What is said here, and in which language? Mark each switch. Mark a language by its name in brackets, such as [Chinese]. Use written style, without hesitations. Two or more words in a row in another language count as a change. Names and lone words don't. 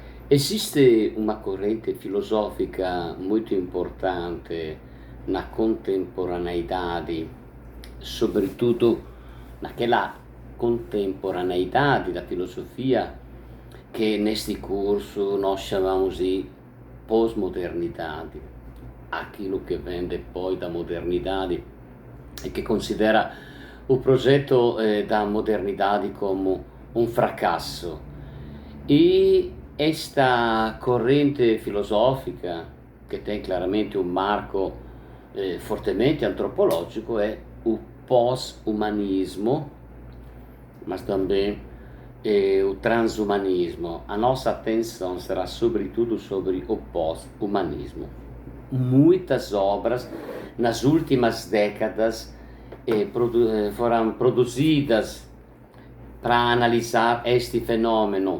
[Italian] Esiste una corrente filosofica [Portuguese] muito importante na contemporaneidade, sobretudo naquela contemporaneidade da filosofia que neste curso nós chamamos de pós-modernidade, aquilo que vem depois da modernidade e [Italian] che considera [Portuguese] o progetto da modernidade como um fracasso. E esta corrente filosofica, che tem claramente [Italian] un marco fortemente antropologico, [Portuguese] è o pós-humanismo, mas também o transhumanismo. A nossa atenção será sobretudo sobre o pós-humanismo. Muitas obras nas últimas décadas foram produzidas para analisar este fenômeno.